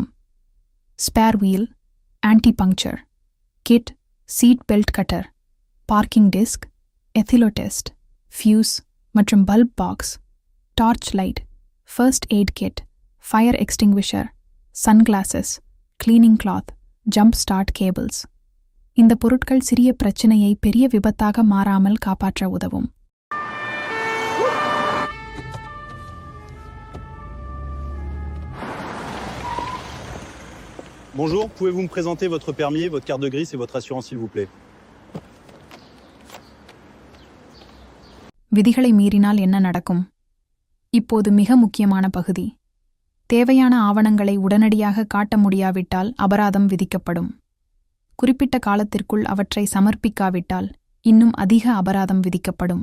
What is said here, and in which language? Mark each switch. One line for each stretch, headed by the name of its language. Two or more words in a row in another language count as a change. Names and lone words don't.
English: Spare wheel, anti puncture kit, seat belt cutter, parking disc, ethylo test, fuse மற்றும் bulb box, torch light, first aid kit, fire extinguisher, sunglasses, cleaning cloth, jump start cables.
Tamil: இந்த பொருட்கள் சிறிய பிரச்சினையை பெரிய விபத்தாக மாறாமல் காப்பாற்ற உதவும்.
French: Bonjour, pouvez-vous me présenter votre permis, votre carte de grise et votre assurance, s'il vous plaît?
Tamil: விதிகளை மீறினால் என்ன நடக்கும்? இப்போது மிக முக்கியமான பகுதி. தேவையான ஆவணங்களை உடனடியாக காட்ட முடியாவிட்டால் அபராதம் விதிக்கப்படும். குறிப்பிட்ட காலத்திற்குள் அவற்றை சமர்ப்பிக்காவிட்டால் இன்னும் அதிக அபராதம் விதிக்கப்படும்.